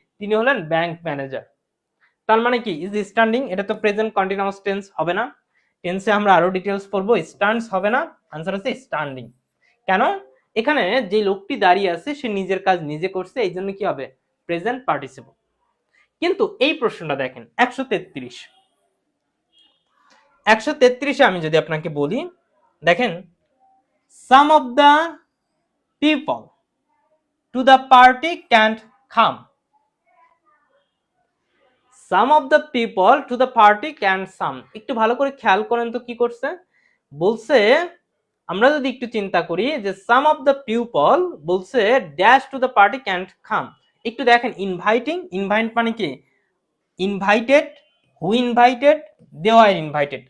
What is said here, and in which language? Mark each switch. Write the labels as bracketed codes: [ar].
[bn] তিনি হলেন bank manager. তার মানে কি ইজ স্ট্যান্ডিং, এটা তো প্রেজেন্ট কন্টিনিউয়াস টেন্স হবে না, টেন্সে আমরা আরো ডিটেলস পড়বো, স্ট্যান্ডস হবে না, আনসার হচ্ছে স্ট্যান্ডিং। কেন? এখানে যে লোকটি দাঁড়িয়ে আছে সে নিজের কাজ নিজে করছে, এই জন্য কি হবে প্রেজেন্ট পার্টিসিপল। কিন্তু এই প্রশ্নটা দেখেন 133 আমি যদি আপনাকে বলি, দেখেন [en] some of the people to the party can't come, some of the people to the party can't come। [bn] একটু ভালো করে খেয়াল করেন তো কি করছে, বলছে আমরা যদি একটু চিন্তা করি যে [en] some of the people [bn] বলছে dash [en] to the party can't come, [bn] একটু দেখেন ইনভাইটিং, ইনভাইট মানে কি invited, [en] Who invited, they are invited.